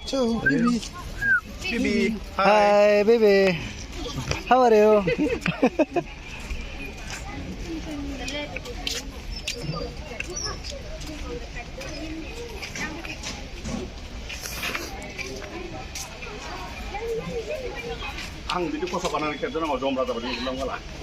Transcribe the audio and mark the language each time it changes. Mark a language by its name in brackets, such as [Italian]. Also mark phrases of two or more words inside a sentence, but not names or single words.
[English] So, baby. Baby. Hi, baby. How are you? [Bodo] आं बिदि खसा बानायनानै खेबदों नामा जमरा जाबाय उरलांबाला